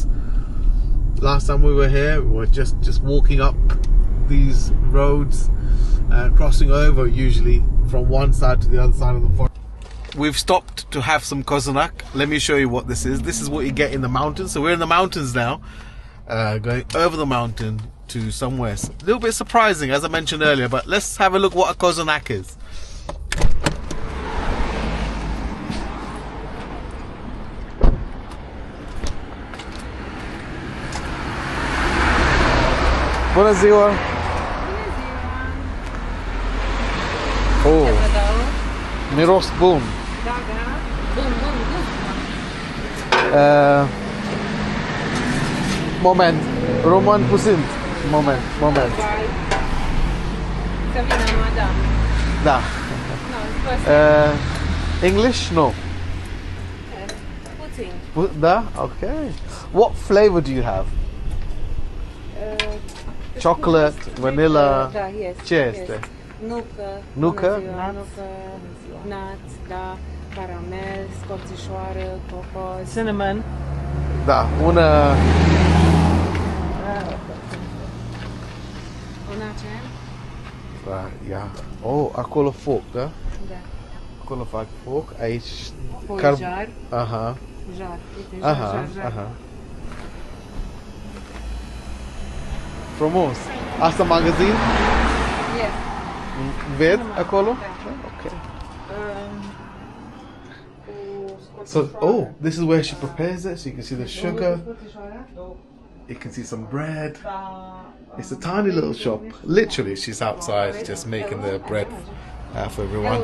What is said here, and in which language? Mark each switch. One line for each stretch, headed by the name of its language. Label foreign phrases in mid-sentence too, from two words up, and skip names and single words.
English: Last time we were here, we were just walking up these roads, crossing over usually from one side to the other side of the forest. We've stopped to have some kozanak. Let me show you what this is. This is what you get in the mountains. So we're in the mountains now, going over the mountain to somewhere a little bit surprising, as I mentioned earlier. But let's have a look what a kozanak is.
Romanian: Bună ziua! Oh, miros bun. Da, da. Bun, bun, bun. Moment, român puțin. Moment. Să vină madame. Da. No,
English: English? No.
Romanian: puțin. Da?
English: Okay. What flavor do you have? Chocolate, vanilla.
Romanian: Da, yes. Ce este? Nucă. Nucă?
English: Nuts, da.
Romanian: Caramel, scorțișoară, cocos.
English: Cinnamon.
Romanian: Da, una... Una ce? Da, ia. Oh, acolo foc, da? Da. Acolo fac foc, aici... Apoi jar. Aha. Jar. Uite, Aha, jar. aha. Frumos. Asta magazin?
English: Yes.
Romanian: Ved acolo?
English: Okay. So, oh, this is where she prepares it. So you can see the sugar. You can see some bread. It's a tiny little shop. Literally, she's outside just making the bread for everyone.